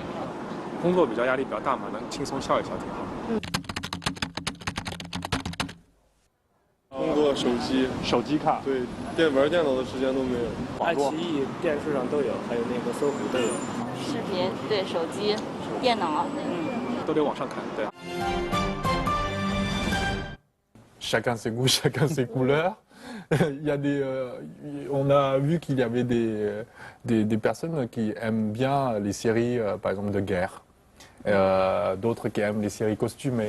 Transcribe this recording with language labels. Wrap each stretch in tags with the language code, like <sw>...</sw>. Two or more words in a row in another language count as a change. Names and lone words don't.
<zh>工作比较压力比较大嘛，能轻松笑一笑挺好。工作手机看，对，玩电脑的时间都没有。爱奇艺电视上都有，还有那个搜狐都有。视频对手机、电脑，都得网上看，对。</zh> <fr>Chacun ses goûts, chacun ses couleurs. Il y a on a vu qu'il y avait des personnes qui aiment bien les séries, par exemple, de guerre. D'autres qui aiment les séries costumées.</fr>